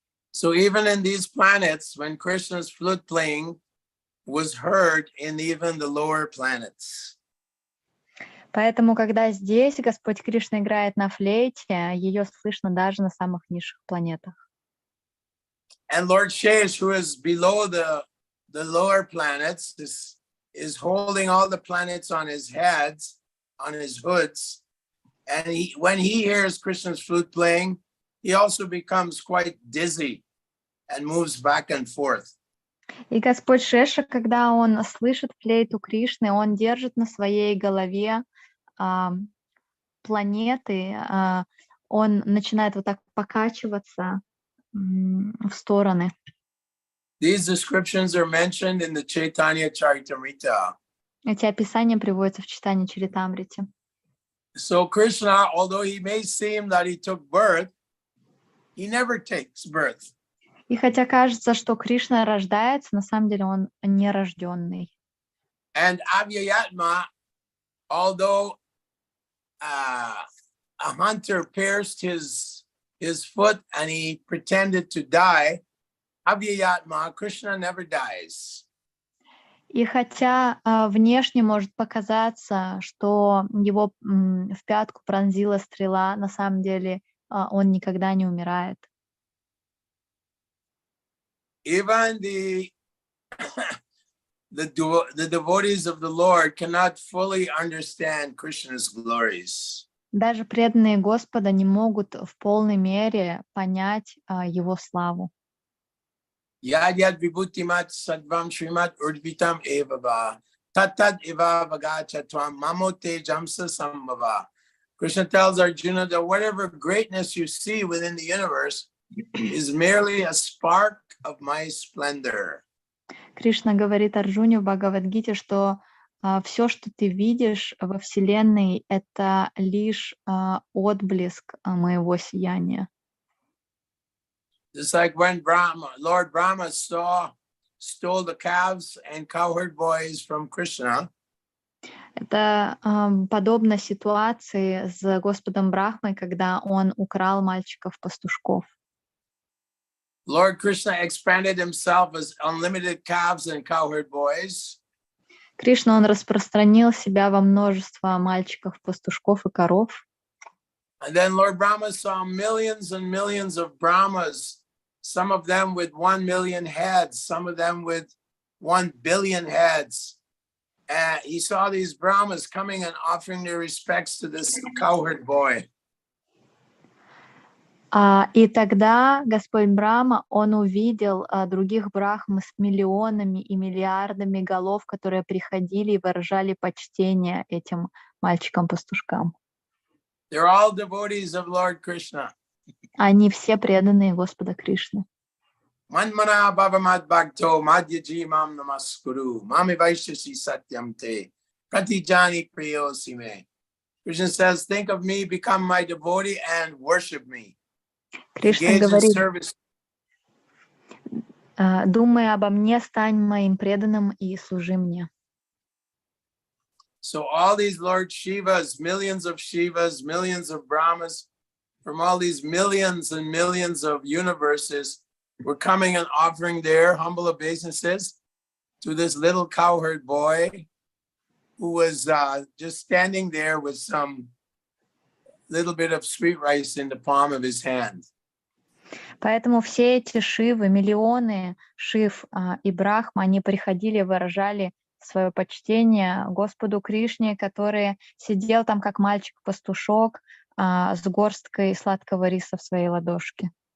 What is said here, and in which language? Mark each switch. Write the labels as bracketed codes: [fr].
[en] So even in these planets, when Krishna's flute playing was heard in even the lower planets. [ru] Поэтому, когда здесь Господь Кришна играет на флейте, ее слышно даже на самых низших планетах. [en] And Lord Shesh, who is below the lower planets, is holding all the planets on his heads, on his hoods. And when he hears Krishna's flute playing, he also becomes quite dizzy and moves back and forth. [ru] И Господь Шеша, когда он слышит флейту Кришны, он держит на своей голове планеты, он начинает вот так покачиваться в стороны. [en] These descriptions are mentioned in the Chaitanya Charitamrita. [ru] Эти описания приводятся в Чайтанья Чаритамрите. [en] So Krishna, although he may seem that he took birth, he never takes birth. [ru] И хотя кажется, что Кришна рождается, на самом деле он нерожденный. [en] And Avyayatma, although a hunter pierced his foot and he pretended to die, Avyayatma, Krishna never dies. [ru] И хотя внешне может показаться, что его в пятку пронзила стрела, на самом деле он никогда не умирает. [en] Even the devotees of the Lord cannot fully understand Krishna's glories. [ru] Даже преданные Господа не могут в полной мере понять его славу. [sa] Yad yad vibhutimat sadvam shrimat urdvitam evava tatad eva vagachatvam mamote jamsa sambhava. [en] Krishna tells Arjuna that whatever greatness you see within the universe is merely a spark of my splendor. [ru] Кришна говорит Арджуне в Бхагавад-гите, что все, что ты видишь во Вселенной, это лишь отблеск моего сияния. [en] Just like when Lord Brahma stole the calves and cowherd boys from Krishna. [ru] Это подобно ситуации с Господом Брахмой, когда он украл мальчиков-пастушков. [en] Lord Krishna expanded himself as unlimited calves and cowherd boys. [ru] Кришна, он распространил себя во множество мальчиков-пастушков и коров. [en] And then Lord Brahma saw millions and millions of Brahmas, some of them with 1 million heads, some of them with 1 billion heads. And he saw these Brahmas coming and offering their respects to this cowherd boy. [ru] И тогда Господь Брахма, он увидел других брахм с миллионами и миллиардами голов, которые приходили и выражали почтение этим мальчикам-пастушкам. [en] They're all devotees of Lord Krishna. [ru] Они все преданные Господа Кришны. [sa] Manmana bhavamad bhakto madhyaji mam namaskuru mami vaishasi satyam te pratijani priyosi me. [en] Krishna says, think of me, become my devotee and worship me. [ru] Кришна говорит, думай обо мне, стань моим преданным и служи мне. [en] So all these Lord Shivas, millions of Brahmas, from all these millions and millions of universes, were coming and offering their humble obeisances to this little cowherd boy who was just standing there with some little bit of sweet rice in the palm of his hand. [ru] Поэтому все эти шивы, миллионы шив и брахма, они приходили, выражали свое почтение Господу Кришне, который сидел там как мальчик-пастушок с горсткой сладкого риса в своей ладошке.